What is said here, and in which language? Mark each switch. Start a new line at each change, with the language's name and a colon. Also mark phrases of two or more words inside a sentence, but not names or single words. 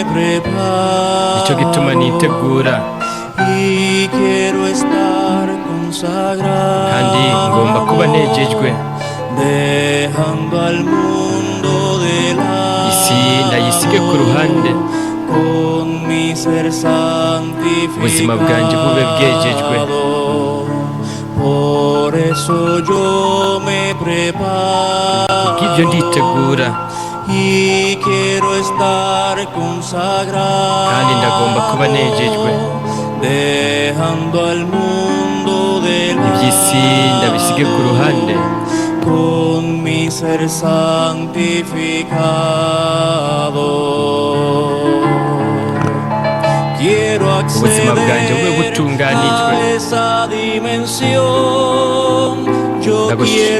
Kinyarwanda: nicyo gituma
Spanish: preparo
Kinyarwanda: nitegura
Spanish: y quiero estar
Kinyarwanda: kandi ngomba kuba
Spanish: consagrado,
Kinyarwanda: negejwe.
Spanish: dejando al mundo de
Kinyarwanda: isi ndayisige ku
Spanish: lado,
Kinyarwanda: ruhande,
Spanish: con mi ser
Kinyarwanda: ubuzima bwanjye bube bwejejwe.
Spanish: santificado. Por eso yo me
Kinyarwanda: kubw'ibyo nditegura
Spanish: preparo y quiero estar consagrado,
Kinyarwanda: kandi ndagomba kuba negejwe.
Spanish: dejando al mundo de
Kinyarwanda: iby'isi ndabisige ku ruhande,
Spanish: con mi ser santificado. Quiero
Kinyarwanda: ubuzima bwanjye bube
Spanish: acceder
Kinyarwanda: butunganijwe.
Spanish: a esa dimensión. Yo quiero